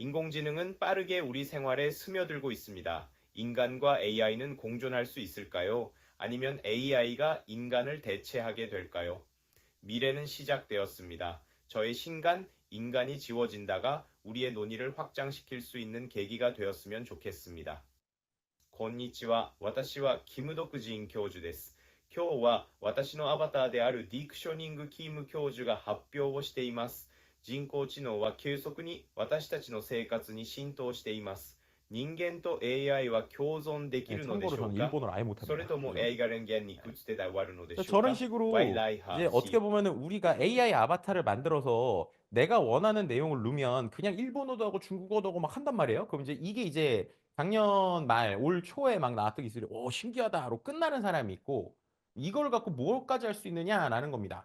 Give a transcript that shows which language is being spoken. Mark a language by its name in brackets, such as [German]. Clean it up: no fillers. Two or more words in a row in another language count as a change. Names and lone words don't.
[Korean] 인공지능은 빠르게 우리 생활에 스며들고 있습니다. 인간과 AI는 공존할 수 있을까요? 아니면 AI가 인간을 대체하게 될까요? 미래는 시작되었습니다. 저의 신간, 인간이 지워진다가 우리의 논의를 확장시킬 수 있는 계기가 되었으면 좋겠습니다. [Japanese] こんにちは。私はキム・ドクジン教授です。今日は私のアバターであるディクショニング・キム教授が発表をしています。人工知能は急速に私たちの生活に浸透しています。人間と AI は共存でき [Korean] 네, [Japanese] るのでし [Korean] 참고로 [Japanese] ょう [Korean] 저는 [Japanese] か [Korean] 일본어를 아예 [Japanese] それ [Korean] 못합니다. [Japanese] とも AI が人間にくっつて終わるのでしょうか [Korean] 저런 식으로 ワイライハ 이제 어떻게 보면은 우리가 AI 아바타를 만들어서 내가 원하는 내용을 넣으면 그냥 일본어도 하고 중국어도 하고 막 한단 말이에요. 그럼 이게 작년 말 올 초에 막 나왔던 기술이 오 신기하다로 끝나는 사람이 있고 이걸 갖고 뭘까지 할 수 있느냐라는 겁니다.